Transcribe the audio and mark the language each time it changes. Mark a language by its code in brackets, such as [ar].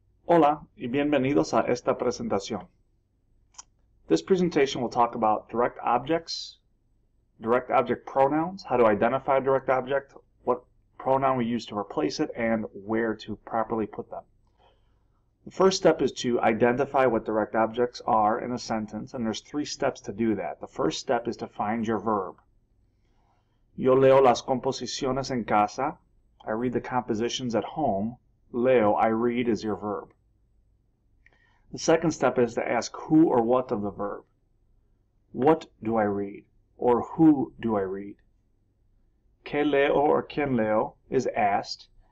[es] Hola y bienvenidos a esta presentación. [en] This presentation will talk about direct objects, direct object pronouns, how to identify a direct object, what pronoun we use to replace it, and where to properly put them. The first step is to identify what direct objects are in a sentence, and there's 3 steps to do that. The first step is to find your verb. [es] Yo leo las composiciones en casa. [en] I read the compositions at home. Leo, I read, is your verb. The second step is to ask who or what of the verb. What do I read? Or who do I read? [es] Que leo [en] or [es] quien leo [en] is asked.